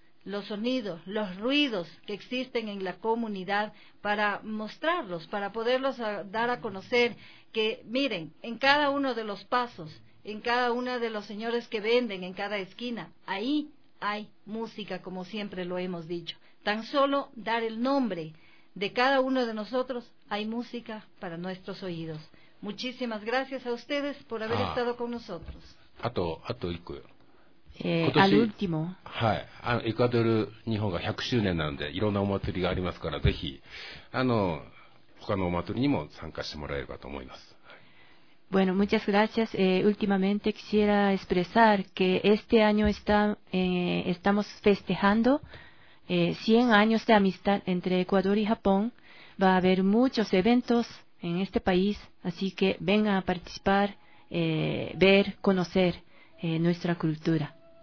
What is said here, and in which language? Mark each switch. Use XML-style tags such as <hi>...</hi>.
<es>los ruidos que existen en la comunidad para mostrarlos, para poderlos dar a conocer que, miren, en cada uno de los pasos, en cada una de los señores que venden en cada esquina, ahí hay música, como siempre lo hemos dicho. Tan solo dar el nombre de cada uno de nosotros, hay música para nuestros oídos. Muchísimas gracias a ustedes por haber estado con nosotros.</es> <ja>あと1個よ。</ja> <es>al último.</es> <ja>はい。あの、エクアドル、日本が100周年なんで、いろんなお祭りがありますから、ぜひ、あの、他のお祭りにも参加してもらえればと思います。</ja> <es>Bueno, muchas gracias. Últimamente quisiera expresar que este año estamos festejando 100 años de amistad entre Ecuador y Japón. Va a haber muchos eventos en este país, así que vengan a participar, ver, conocer nuestra cultura.</es>